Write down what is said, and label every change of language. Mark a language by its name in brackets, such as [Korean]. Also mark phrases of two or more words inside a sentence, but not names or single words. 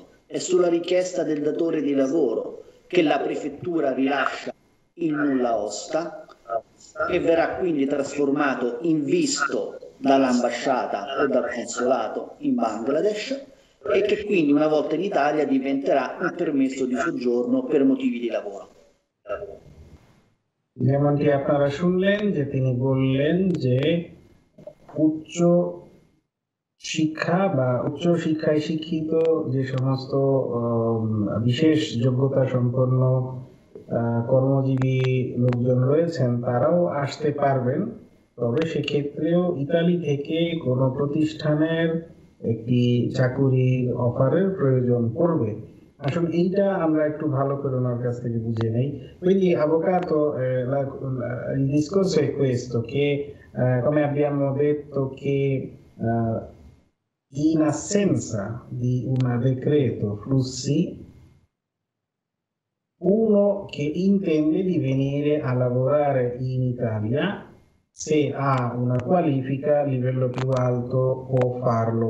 [Italian] È sulla richiesta del datore di lavoro che la prefettura rilascia il nulla osta, che verrà quindi trasformato in visto dall'ambasciata o dal consolato in Bangladesh e che quindi una volta in Italia diventerà un permesso di soggiorno per motivi di lavoro. [Bangla] যেমন কি আপনারা শুনলেন যে তিনি বললেন যে উচ্চ শিক্ষা বা উচ্চ শিক্ষায় শিক্ষিত যে সমস্ত বিশেষ যোগ্যতা সম্পন্ন কর্মজীবী লোকজন রয়েছেন তারাও আসতে পারবেন, তবে সেক্ষেত্রেও ইতালি থেকে কোনো প্রতিষ্ঠানের একটি চাকুরির অফারের প্রয়োজন পড়বে। আসলে এইটা আমরা একটু ভালো করে ওনার কাছ থেকে বুঝে নেই। [Italian] Quindi avvocato, il discorso è questo, che come abbiamo detto che in assenza di un decreto flussi, uno che intende di venire a lavorare in Italia, se ha una qualifica a livello più alto può farlo.